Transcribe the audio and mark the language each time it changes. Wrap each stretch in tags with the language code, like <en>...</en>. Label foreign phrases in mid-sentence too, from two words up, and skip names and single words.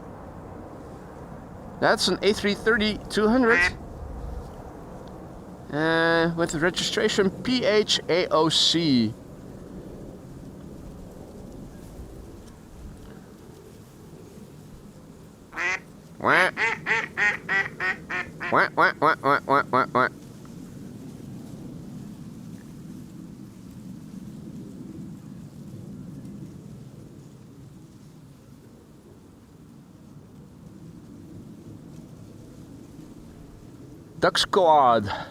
<en>That's an A330-200. with the registration PHAOC. Wah. Wah, wah, wah, wah, wah, wah, wah. Duck Squad.</en>